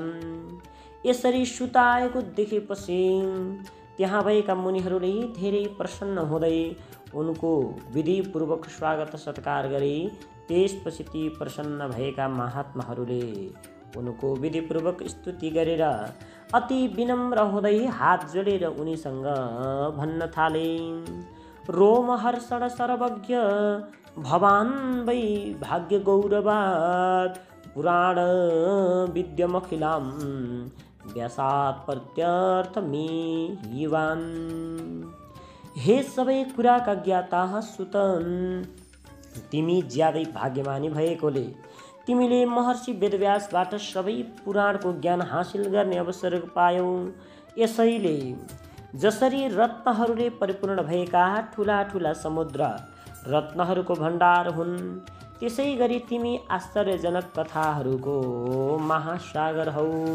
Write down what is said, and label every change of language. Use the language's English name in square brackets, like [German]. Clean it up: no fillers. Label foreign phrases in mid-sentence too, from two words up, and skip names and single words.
[Nepali] यसरी सुत आएको देखेपछि त्यहाँ भएका मुनिहरूले धेरै प्रसन्न हुँदै उनको विधिपूर्वक स्वागत सत्कार गरे। त्यसपछि ती प्रसन्न भएका महात्माहरूले उनको विधिपूर्वक स्तुति गरेर अति विनम्र हुँदै हात जोडेर उनीसँग भन्न थाले, [Sanskrit] रोमहर्षण सर्वज्ञ भवान् वै भाग्य गौरवात् पुराण विद्यमखिलां व्यासात् प्रत्यर्थमे युवान्। [Nepali] हे सबै कुराका ज्ञाता सुत, तिमी ज्यादै भाग्यमानी भएकोले तिमीले महर्षि वेदव्यासबाट सबै पुराणको ज्ञान हासिल गर्ने अवसर पायौ। यसैले जसरी रत्नहरूले परिपूर्ण भएका ठुला ठुला समुद्र रत्नहरूको भण्डार हुन्, त्यसै गरी तिमी आश्चर्यजनक कथाहरूको महासागर हौ।